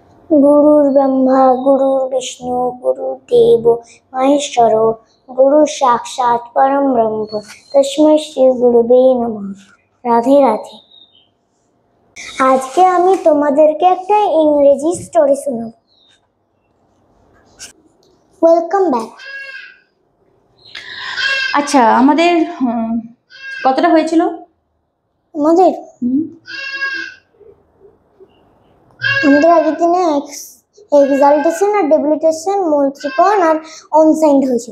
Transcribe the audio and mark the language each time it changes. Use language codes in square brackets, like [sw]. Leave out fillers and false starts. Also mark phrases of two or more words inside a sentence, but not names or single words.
[sa] गुरुर् ब्रह्मा गुरुर् विष्णु गुरुदेव महेश्वर गुरु साक्षात् परम ब्रह्म तस्मै श्री गुरुवे नमः। [bn] রাধে রাধে। আজকে আমি তোমাদেরকে একটা ইংরেজি স্টোরি শোনাবো। [en] welcome back. [bn] আচ্ছা, আমাদের কতটা হয়েছিল? আমাদের আগের দিনে এক্সালটেশন আর ডেবিলিটেশন, মূল ত্রিকোণ আর অনসাইন্ড হয়েছিল।